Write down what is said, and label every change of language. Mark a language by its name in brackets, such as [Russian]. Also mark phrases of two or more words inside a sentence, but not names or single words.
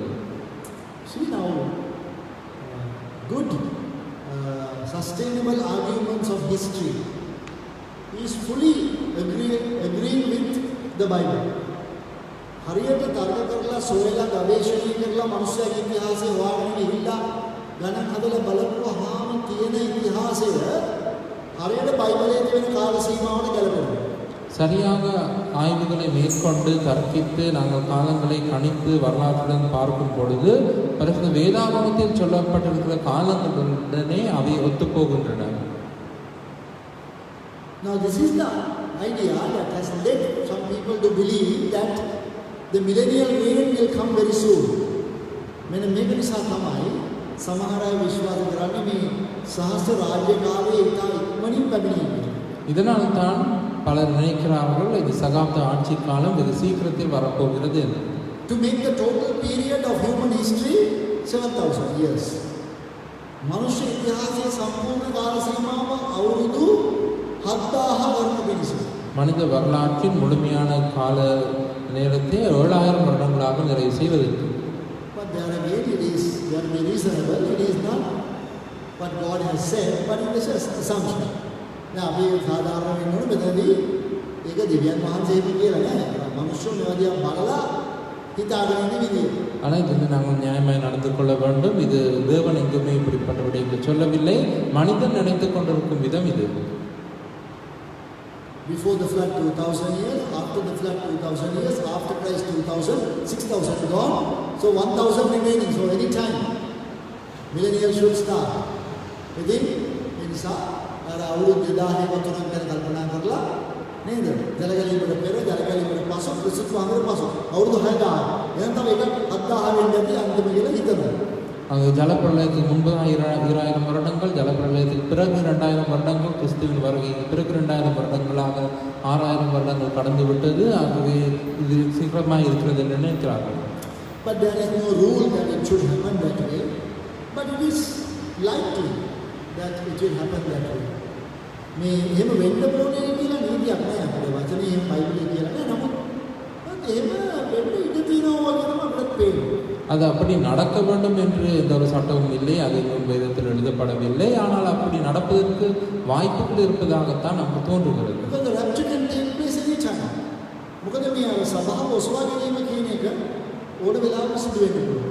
[English] See now good sustainable arguments of history is fully agreeing with the Bible. [Sinhala] හරියට තර්ක කරලා සොයලා ගවේෂණය කරලා මනුස්සයාගේ ඉතිහාසය හොයාගෙන ඉහිලා ගණන් හදලා බලපුවාම තියෙන ඉතිහාසය හරියට බයිබලයේ තියෙන කාල සීමාවට ගැලපෙනවා. [Tamil] சரியாக ஆய்வுகளை மேற்கொண்டு தர்க்கித்து நாங்கள் காலங்களை கணித்து வரலாற்றுடன் பார்க்கும் பொழுது பரிசுத்த வேதாகமத்தில் சொல்லப்பட்டிருக்கிற காலங்களுடனே அவை ஒத்துப்போகின்றன. [English] Now this is the idea that has led some people to believe that the millennial reign will come very soon. [Sinhala] මෙන්න මේක නිසා තමයි සමහර අය විශ්වාස කරන්නේ මේ සහස්‍ර රාජ්‍ය කාලයේ ඉතා ඉක්මනින් පැමිණෙන්නේ. [Tamil] இதனால் தான் பலர் நினைக்கிறார்கள் இது சகாப்த ஆட்சி காலம் வெகு சீக்கிரத்தில் வரப்போகிறது என்று. [English] To make the total period of human history 7000 years. [Sinhala] මනුෂ්‍ය ඉතිහාසයේ සම්පූර්ණ කාල සීමාව අවුරුදු 7000 වර්ණ පිණිස. [Tamil] மனித வரலாற்றின் முழுமையான கால நேரத்தை 7000 வருடங்களாக நிறைவு செய்வதற்கு. [English] But there again it is very reasonable. It is not what God has said, but it is an assumption. [Sinhala] දැන් අපි සාධාරණ වෙන්න ඕනේ මෙතනදී ඒක දෙවියන් වහන්සේ කියලා නෑ. මනුෂ්‍ය මේවාදියා බලලා හිතාගෙන ඉන්න විදිය. [Tamil] ஆனால் இதில் நாங்கள் நியாயமாய் நடந்து கொள்ள வேண்டும். இது தேவன் எங்குமே இப்படிப்பட்ட விடயங்களை சொல்லவில்லை. மனிதன் நினைத்து கொண்டிருக்கும் விதம் இது. [English] Before the flood 2000 years, after the flood 2000 years, after Christ 2000, 6000 gone, so 1000 remaining. So any time millennial should start. [Sinhala] Within නිසා අර අවුරුදු 2000 වතුරක් ගැන කල්පනා කරලා නේද? ජලගලීමට පෙර ජලගලීමට පසු ක්‍රිස්තුස් වහන්සේ පසු අවුරුදු 6000. එහෙනම් තව එකක් 7000 වෙන්න ඇති අන්තිම කියලා හිතනවා. [Tamil] அங்கே ஜலப்பிரளயத்துக்கு முன்பு 2000 வருடங்கள், ஜலப்பிரளயத்துக்கு பிறகு 2000 வருடங்கள், கிறிஸ்துவின் வருகைக்கு பிறகு 2000 வருடங்களாக 6000 வருடங்கள் கடந்து விட்டது. ஆகவே இது சீக்கிரமாக இருக்கிறது என்று நினைக்கிறார்கள். [English] But there is no rule that it should happen that way. But it is likely that it will happen that way. [Sinhala] මේ එහෙම වෙන්න ඕනේ කියලා නීතියක් නෑ අපේ වචනේ එහෙම බයිබලයේ කියලා නෑ. නමුත් එහෙම වෙන්න ඉඩ තියෙනවා වගේ තමයි අපිට පේන්නේ. [Tamil] அது அப்படி நடக்க வேண்டும் என்று எந்த ஒரு சட்டமும் இல்லை, அது இன்னும் வேதத்தில் எழுதப்படவில்லை. ஆனால் அப்படி நடப்பதற்கு வாய்ப்புகள் இருப்பதாகத்தான் நமக்கு தோன்றுகிறது. [English] Because the rapture can take place any time. [Sinhala] මොකද මේ සභාව ඔසවා ගැනීම කියන එක ඕන වෙලාවක සිදු වෙන්න පුළුවන්.